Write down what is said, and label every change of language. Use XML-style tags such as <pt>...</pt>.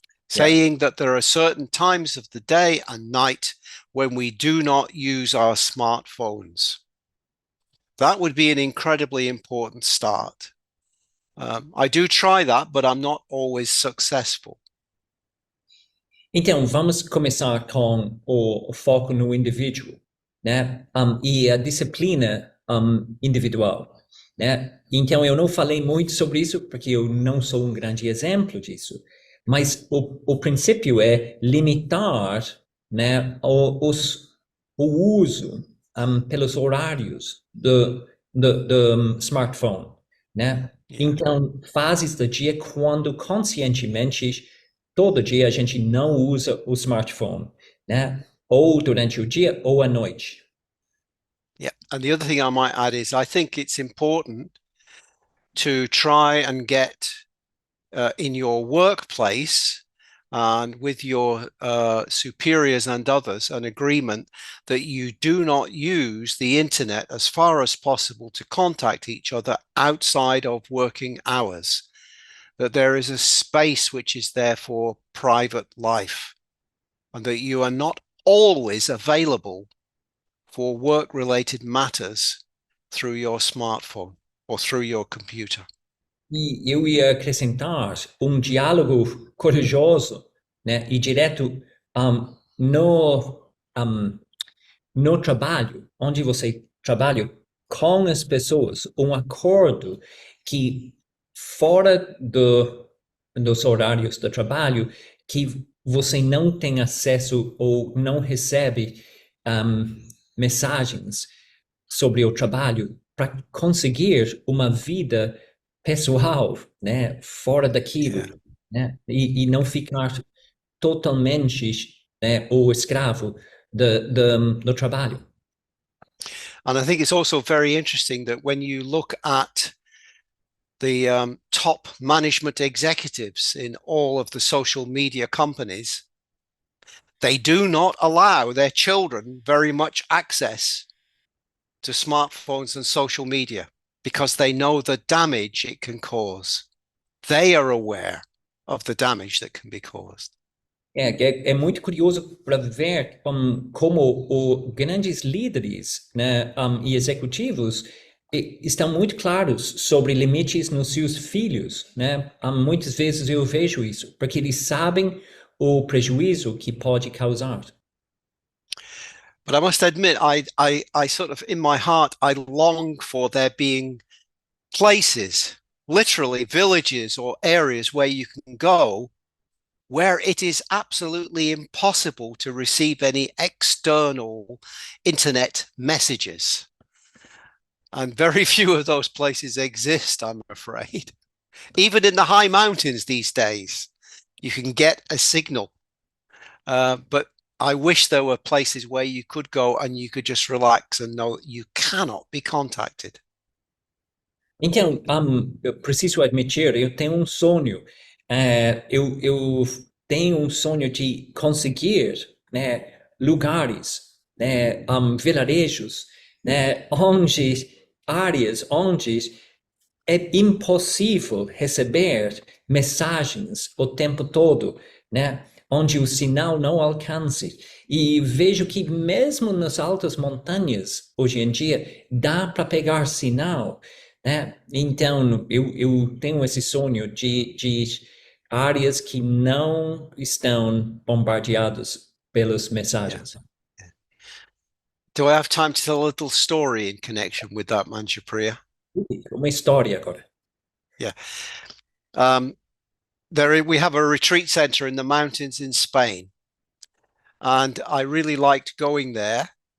<en>Saying that there are certain times of the day and night when we do not use our smartphones. That would be an incredibly important start. I do try that, but I'm not always successful.</en> <pt>Então, vamos começar com o foco no indivíduo, né? E a disciplina individual, né? Então, eu não falei muito sobre isso porque eu não sou um grande exemplo disso, mas o princípio é limitar, né, o uso pelos horários do smartphone, né? Então, fases do dia quando conscientemente todo dia a gente não usa o smartphone, né? Ou durante o dia ou à noite.</pt> <en>Yeah, and the other thing I might add is I think it's important to try and get in your workplace and with your superiors and others an agreement that you do not use the internet as far as possible to contact each other outside of working hours, that there is a space which is there for private life, and that you are not always available for work-related matters through your smartphone or through your computer.</en> <pt>E eu ia acrescentar diálogo corajoso, né, e direto no trabalho, onde você trabalha com as pessoas, acordo que fora dos horários de trabalho, que você não tem acesso ou não recebe mensagens sobre o trabalho para conseguir uma vida pessoal, né, fora daquilo, né, e não ficar totalmente, né, o escravo do trabalho.</pt> <en>And I think it's also very interesting that when you look at the top management executives in all of the social media companies, they do not allow their children very much access to smartphones and social media because they know the damage it can cause. They are aware of the damage that can be caused.</en> <pt>É muito curioso para ver como os grandes líderes, né, e executivos estão muito claros sobre limites nos seus filhos, né? Muitas vezes eu vejo isso, porque eles sabem o prejuízo que pode causar.</pt> <en>But I must admit, I sort of, in my heart, I long for there being places, literally villages or areas where you can go where it is absolutely impossible to receive any external internet messages. And very few of those places exist, I'm afraid. Even in the high mountains these days, you can get a signal. But I wish there were places where you could go and you could just relax and know that you cannot be contacted.</en> <pt>Então, eu preciso admitir, eu tenho sonho. Eu tenho sonho de conseguir, né, lugares, né, vilarejos, né, áreas onde é impossível receber mensagens o tempo todo, né, onde o sinal não alcance. E vejo que mesmo nas altas montanhas, hoje em dia, dá para pegar sinal, né? Então, eu tenho esse sonho de áreas que não estão bombardeadas pelas mensagens.</pt> <en>Do I have time to tell a little story in connection with that, Manjupriya?</en> <pt>Uma história agora.</pt> <en>Yeah. We have a retreat center in the mountains in Spain. And I really liked going there.</en>